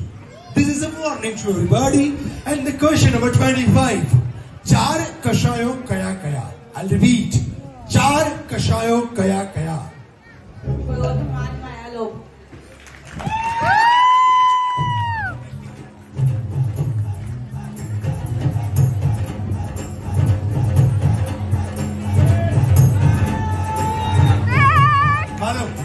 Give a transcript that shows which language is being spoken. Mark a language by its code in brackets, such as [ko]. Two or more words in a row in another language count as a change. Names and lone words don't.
[en] This is a warning to everybody. And the question number 25. [gu] ચાર કશાયો કયા કયા? [en] I'll repeat. [gu] ચાર કશાયો કયા કયા? ક્રોધ, માન, માયા, લોભ. માનો